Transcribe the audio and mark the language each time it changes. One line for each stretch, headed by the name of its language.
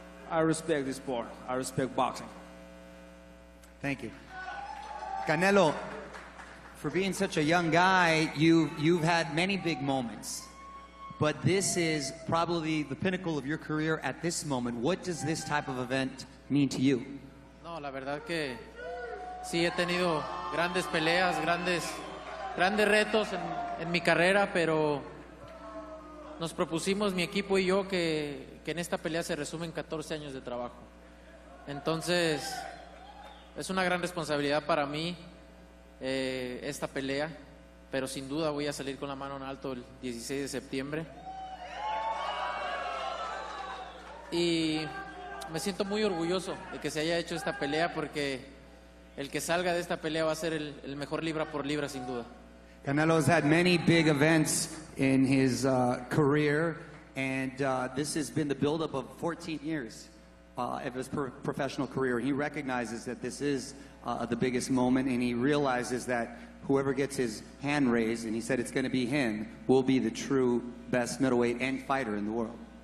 English: I respect this sport. I respect boxing. Thank you. Canelo, for being such a young guy, you've had many big moments. But this is probably the pinnacle of your career at this moment. What does this type of event mean to you?
Spanish: No, la verdad que sí he tenido grandes peleas, grandes retos en mi carrera, pero nos propusimos, mi equipo y yo, que en esta pelea se resumen 14 años de trabajo. Entonces, es una gran responsabilidad para mí esta pelea, pero sin duda voy a salir con la mano en alto el 16 de septiembre. Y me siento muy orgulloso de que se haya hecho esta pelea, porque el que salga de esta pelea va a ser el mejor libra por libra, sin duda.
English: Canelo has had many big events in his career, and this has been the buildup of 14 years of his professional career. He recognizes that this is the biggest moment, and he realizes that whoever gets his hand raised, and he said it's going to be him, will be the true best middleweight and fighter in the world.